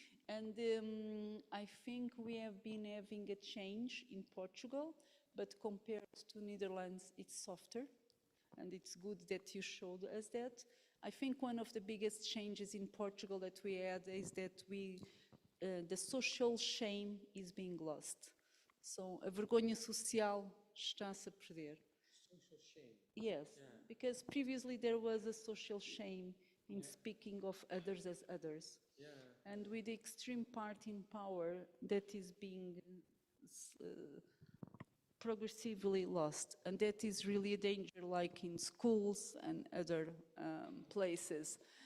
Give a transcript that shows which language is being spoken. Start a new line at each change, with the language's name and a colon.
English: And I think we have been having a change in Portugal, but compared to Netherlands, it's softer, and it's good that you showed us that. I think one of the biggest changes in Portugal that we had is that the social shame is being lost.
Portuguese: So a vergonha social está-se a perder.
English: Social shame. Yes, yeah. Because previously there was a social shame in speaking of others as others. Yeah. And with the extreme party in power, that is being progressively lost. And that is really a danger, like in schools and other places.